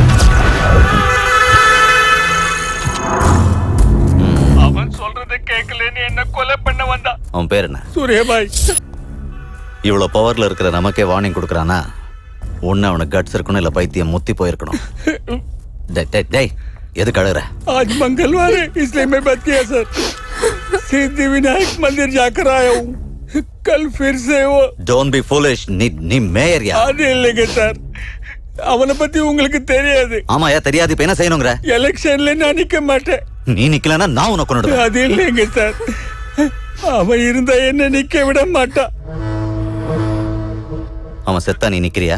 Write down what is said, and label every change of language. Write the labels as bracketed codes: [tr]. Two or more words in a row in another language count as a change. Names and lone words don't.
[ta] அவன் சொல்றதை கேட்கலன்னு என்ன கொலை பண்ண வந்தா. அவன் பேர் என்ன? சூர்யா பாய். இவ்வளவு பவர்ல இருக்கிற நமக்கே வார்னிங் கொடுக்கறானா? ஒண்ணு அவனுக்கு கட்ஸ் இருக்கணும், இல்ல பைத்தியம் முத்தி போயிருக்கணும். டேய் எதுக்கு அழுகுற? [hi] आज मंगलवार है इसलिए मैं बच गया सर. सिद्धि विनायक मंदिर जाकर आया हूँ. कल फिर से वो. [en] Don't be foolish. [ta] நீ மேயர் யா? அது இல்லைங்க சார், அவனை பத்தி உங்களுக்கு தெரியாது. ஆமாயா தெரியாது. இப்ப என்ன செய்யணுங்கற? எலெக்ஷன்ல நான் நிக்க மாட்டேன். நீ நிக்கலனா நான் உன்னை கொன்னுடுவேன். அது இல்லைங்க சார், அவன் இருந்தா என்ன நிக்க விட மாட்டான். அவன் செத்தா நீ நிக்கிறியா?